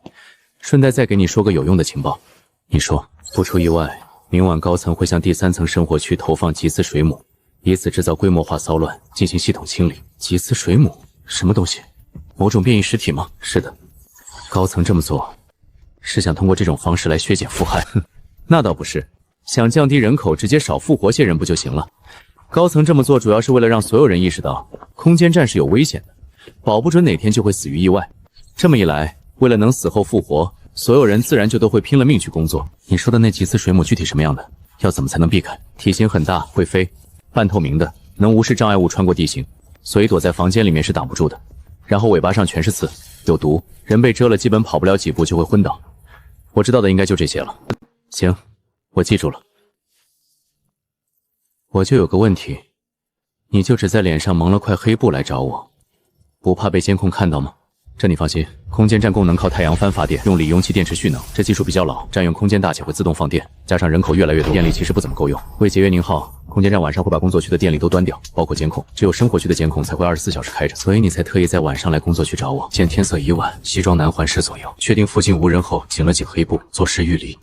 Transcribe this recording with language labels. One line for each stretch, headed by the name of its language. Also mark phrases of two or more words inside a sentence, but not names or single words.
Chinese: 順帶再給你說個有用的情報，你說不出意外，明晚高層會向第3層生活區投放吉斯水母，以此制造規模化騷亂，進行系統清理。吉斯水母什麼東西？某種變異實體嗎？是的，高層這麼做是想通過這種方式來削減負害。哼，那倒不是，想降低人口，直接少復活些人不就行了？高層這麼做主要是為了讓所有人意識到空間站是有危險的，保不準哪天就會死於意外。這麼一來，為了能死後復活， 所有人自然就都会拼了命去工作。你说的那几次水母具体什麼樣的？要怎麼才能避開？體型很大，會飛，半透明的，能無視障礙物穿過地形，所以躲在房間裡面是擋不住的。然後尾巴上全是刺，有毒，人被蟄了基本跑不了幾步就會昏倒。我知道的應該就這些了。行，我記住了。我就有個問題，你就只在臉上蒙了塊黑布來找我，不怕被監控看到嗎？這你放心，空間站功能靠太陽帆發電，用鋰用氣電池蓄能，這技術比較老，占用空間大且會自動放電，加上人口越來越多，電力其實不怎麼夠用。為節約能耗，空間站晚上會把工作區的電力都端掉，包括監控，只有生活區的監控才會24小時開着，所以你才特意在晚上來工作區找我。見天色已晚，西裝南環10左右，確定附近無人後，緊了緊黑布，作勢欲離。